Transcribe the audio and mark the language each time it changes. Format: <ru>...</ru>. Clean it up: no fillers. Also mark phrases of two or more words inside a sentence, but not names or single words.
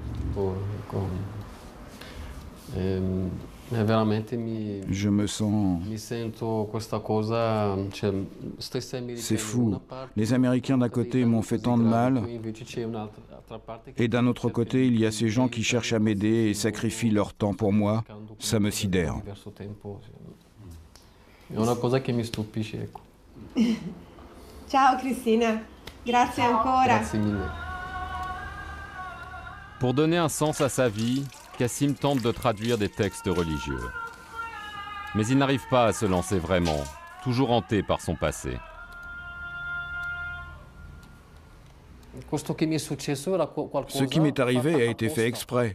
<fr>Je me sens... C'est fou. Les Américains d'un côté m'ont fait tant de mal, et d'un autre côté, il y a ces gens qui cherchent à m'aider et sacrifient leur temps pour moi. Ça me sidère.</fr> <it>Ciao Cristina, grazie ancora. Grazie mille.</it> <fr>Pour donner un sens à sa vie, Kassim tente de traduire des textes religieux. Mais il n'arrive pas à se lancer vraiment, toujours hanté par son passé. Ce qui m'est arrivé a été fait exprès.</fr>